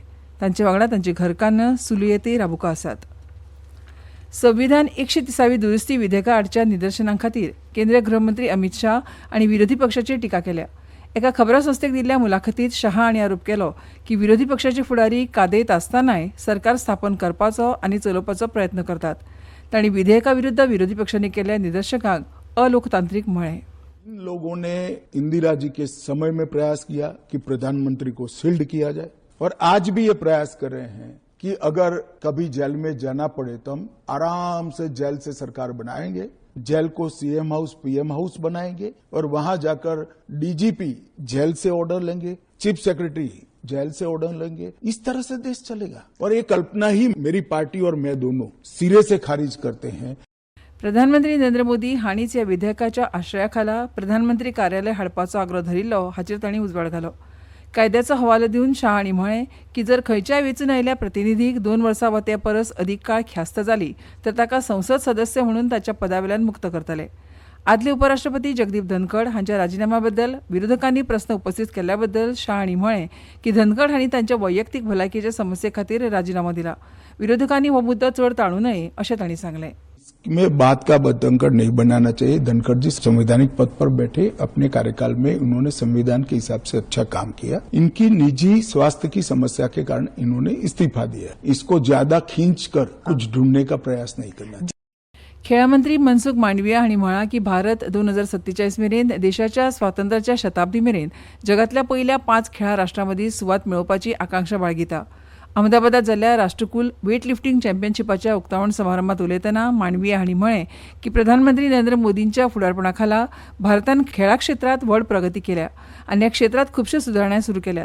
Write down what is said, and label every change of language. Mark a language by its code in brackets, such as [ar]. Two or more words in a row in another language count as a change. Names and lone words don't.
[kok] तांचे वांगडा तांची घरकान्न सुलयती राबुका आसात. संविधान 130वी दुरुस्ती विधेयका आडच्या निदर्शनां खातीर केंद्रीय गृहमंत्री अमित शाह आनी विरोधी पक्षाचेर टिका केल्या. एका खबरां संस्थेक दिल्ल्या मुलाखतींत शाह हांणी आरोप केलो की विरोधी पक्षाचे फुडारी कादेयत आसतनाय सरकार स्थापन करपाचो आनी चलोवपाचो प्रयत्न करतात. तांणी विधेयका विरुद्ध विरोधी पक्षांनी केल्ल्या निदर्शकांक अलोकतांत्रीक म्हळें. [hi] इन लोगों ने इंदिरा जी के समय में प्रयास किया कि प्रधानमंत्री को शील्ड किया जाए और आज भी ये प्रयास कर रहे हैं कि अगर कभी जेल में जाना पड़े तो हम आराम से जेल से सरकार बनाएंगे, जेल को [en] CM house PM house [hi] बनाएंगे और वहां जाकर डीजीपी जेल से ऑर्डर लेंगे, [en] chief secretary [hi] जेल से ऑर्डर लेंगे. इस तरह से देश चलेगा. और ये कल्पना ही मेरी पार्टी और मैं दोनों सिरे से खारिज करते हैं. [kok] प्रधानमंत्री नरेंद्र मोदी हांणीच ह्या विधेयकाच्या आश्रयाखाला प्रधानमंत्री कार्यालय हाडपाचो आग्रो धरिल्लो हाचेर तांणी उजवाड घालो. कायद्याचो हवालो दिवन शाह हांणी म्हळें की जर खंयच्याय वेंचून आयिल्ल्या प्रतिनिधीक 2 वर्सां वा ते परस अदीक काळ ख्यास्त जाली तर ताका संसद सदस्य म्हणून ताच्या पदावेल्यान मुक्त करतले. आदले उपराष्ट्रपती जगदीप धनखड हांच्या राजिनाम्या बद्दल विरोधकांनी प्रस्न उपस्थित केल्ल्या बद्दल शाह हांणी म्हळें की धनखड हांणी तांच्या वैयक्तीक भलायकेच्या समस्ये खातीर राजिनामो दिला. विरोधकांनी हो मुद्दो चड टाळू नये अशें तांणी सांगलें. [hi] में बात का धनखड़ नहीं बनाना चाहिए. धनखड़ जी संवैधानिक पद पर बैठे, अपने कार्यकाल में उन्होंने संविधान के हिसाब से अच्छा काम किया. इनकी निजी स्वास्थ्य की समस्या के कारण इन्होंने इस्तीफा दिया. इसको ज्यादा खींचकर कुछ ढूंढने का प्रयास नहीं करना चाहिए. [kok] खेळा मंत्री मनसुख मांडविया हांणी म्हळां की भारत 2047 मेरेन देशाच्या स्वातंत्र्याच्या शताब्दी मेरेन जगातल्या पयल्या 5 खेळा राष्ट्रांमदीं सुवात मेळोवपाची आकांक्षा बाळगिता. अहमदाबादात जाल्ल्या राष्ट्रकुल [en] weight lifting [kok] चॅम्पियनशिपाच्या उक्तावण समारंभात उलयतना मांडविया हांणी म्हळें की प्रधानमंत्री नरेंद्र मोदींच्या फुडारपणा खाला भारतान खेळा क्षेत्रांत व्हड प्रगती केल्या आनी ह्या क्षेत्रांत खुबश्यो सुदारणा सुरू केल्यात.